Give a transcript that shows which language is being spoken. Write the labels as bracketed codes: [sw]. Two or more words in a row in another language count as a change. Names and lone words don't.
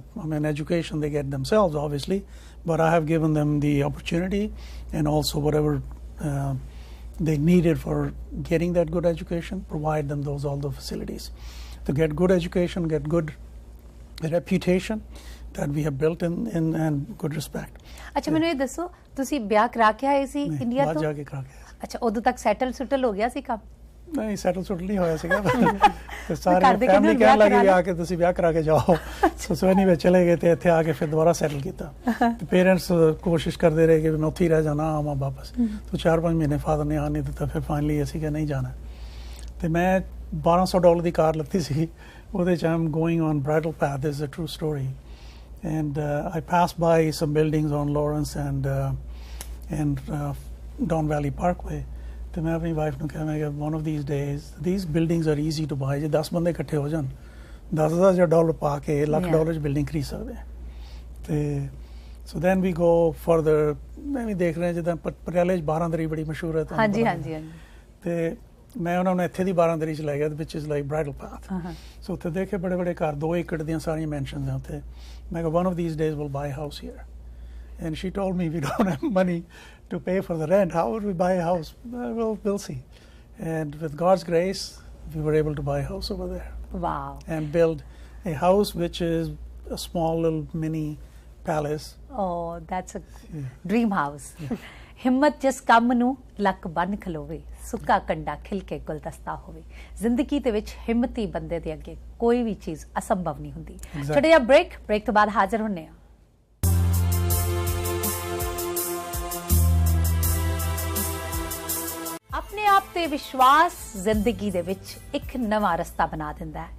[en] I mean, education they get themselves, obviously, but I have given them the opportunity and also whatever they needed for getting that good education, provide them all the facilities to get good education, get good reputation that we have built in and good respect. [pa] ਅੱਛਾ ਮੈਨੂੰ ਇਹ ਦੱਸੋ, ਤੁਸੀਂ ਵਿਆਹ ਕਰਾ ਕੇ ਆਏ ਸੀ ਇੰਡੀਆ ਤੋਂ? ਬਾਹਰ ਜਾ ਕੇ ਕਰਾ ਕੇ ਆਏ। ਅੱਛਾ, ਉਦੋਂ ਤੱਕ ਸੈਟਲ ਹੋ ਗਿਆ ਸੀ ਕੰਮ? ਨਹੀਂ, ਸੈਟਲ ਨਹੀਂ ਹੋਇਆ ਸੀਗਾ। ਤੇ ਸਾਰੇ ਫੈਮਿਲੀ ਕਹਿਣ ਲੱਗੀ ਵੀ ਆ ਕੇ ਤੁਸੀਂ ਵਿਆਹ ਕਰਾ ਕੇ ਜਾਓ। ਸੋ ਨਹੀਂ ਵਿੱਚ ਚਲੇ ਗਏ ਤੇ ਇੱਥੇ ਆ ਕੇ ਫਿਰ ਦੁਬਾਰਾ ਸੈਟਲ ਕੀਤਾ। ਤੇ ਪੇਰੈਂਟਸ ਕੋਸ਼ਿਸ਼ ਕਰਦੇ ਰਹੇ ਕਿ ਮੈਂ ਉੱਥੇ ਹੀ ਰਹਿ ਜਾਣਾ, ਆਵਾਂ ਵਾਪਸ। तो 4-5 ਮਹੀਨੇ ਫਾਦਰ ਨੇ ਆਉਣ ਨਹੀਂ ਦਿੱਤਾ। ਫਿਰ ਫਾਈਨਲੀ ਅਸੀਂ ਕਿ ਨਹੀਂ ਜਾਣਾ। ਤੇ ਮੈਂ $1200 ਦੀ ਕਾਰ ਲੱਤੀ ਸੀ। ਉਹਦੇ 'ਚ [en] I'm going on Bridle Path. This is a true story. And I passed by some buildings on Lawrence and Don Valley Parkway. [pa] ਤੇ ਮੈਂ ਆਪਣੀ ਵਾਈਫ ਨੂੰ ਕਿਹਾ, ਮੈਂ ਕਿਹਾ [en] one of these days these buildings are easy to buy. [pa] ਜੇ 10 ਬੰਦੇ ਇਕੱਠੇ ਹੋ ਜਾਣ, $10,000 ਪਾ ਕੇ $1,00,000 ਚ ਬਿਲਡਿੰਗ ਖਰੀਦ ਸਕਦੇ ਆ। ਤੇ [en] so then we go further. [pa] ਮੈਂ ਵੀ ਦੇਖ ਰਿਹਾ ਜਿੱਦਾਂ ਪਟਿਆਲੇ 'ਚ 12 ਬੜੀ ਮਸ਼ਹੂਰ ਹੈ। ਹਾਂਜੀ। ਤੇ ਮੈਂ ਉਹਨਾਂ ਨੂੰ ਇੱਥੇ ਦੀ 12 ਚ ਲੈ ਗਿਆ, [en] which is like Bridle Path. [pa] So ਉੱਥੇ ਦੇਖੇ ਬੜੇ ਘਰ, 2 ਏਕੜ ਦੀਆਂ ਸਾਰੀਆਂ ਮੈਂਸ਼ਨਸ ਆ ਉੱਥੇ। ਮੈਂ ਕਿਹਾ [en] one of these days we'll buy a house here. And she told me, we don't have money to pay for the rent. How would we buy a house? We'll see. And with God's grace, we were able to buy a house over there. Wow. And build a house which is a small little mini palace. Oh, that's a dream house. [pa] ਹਿੰਮਤ ਜਿਸ ਕੰਮ ਨੂੰ ਲੱਕ ਬੰਨ ਖਲੋਵੇ, ਸੁੱਕਾ ਕੰਡਾ ਖਿਲ ਕੇ ਗੁਲਦਸਤਾ ਹੋਵੇ। ਜ਼ਿੰਦਗੀ ਦੇ ਵਿੱਚ ਹਿੰਮਤੀ ਬੰਦੇ ਦੇ ਅੱਗੇ ਕੋਈ ਵੀ ਚੀਜ਼ ਅਸੰਭਵ ਨਹੀਂ ਹੁੰਦੀ। ਛੋਟੇ ਜਿਹਾ ਬ੍ਰੇਕ ਤੋਂ ਬਾਅਦ ਹਾਜ਼ਰ ਹੁੰਨੇ ਆ। ਆਪਣੇ ਆਪ ਤੇ ਵਿਸ਼ਵਾਸ ਜ਼ਿੰਦਗੀ ਦੇ ਵਿੱਚ ਇੱਕ ਨਵਾਂ ਰਸਤਾ ਬਣਾ ਦਿੰਦਾ ਹੈ।